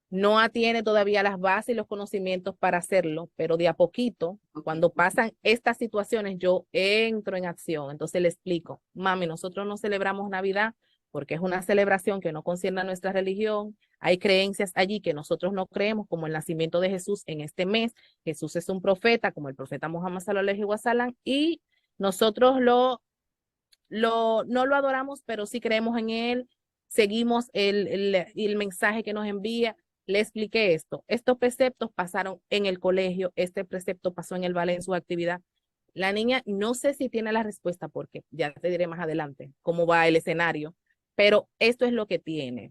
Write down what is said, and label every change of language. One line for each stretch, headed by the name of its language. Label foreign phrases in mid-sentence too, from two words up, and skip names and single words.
Spanish: no tiene todavía las bases y los conocimientos para hacerlo, pero de a poquito, cuando pasan estas situaciones, yo entro en acción. Entonces le explico, mami, nosotros no celebramos Navidad porque es una celebración que no concierne a nuestra religión. Hay creencias allí que nosotros no creemos, como el nacimiento de Jesús en este mes. Jesús es un profeta, como el profeta Muhammad
Arabic: صلى الله عليه وسلم,
Spanish: y nosotros no lo adoramos, pero sí creemos en él, seguimos el mensaje que nos envía. Le expliqué esto. Estos preceptos pasaron en el colegio, este precepto pasó en el ballet en su actividad. La niña no sé si tiene la respuesta porque ya te diré más adelante cómo va el escenario, pero esto es lo que tiene.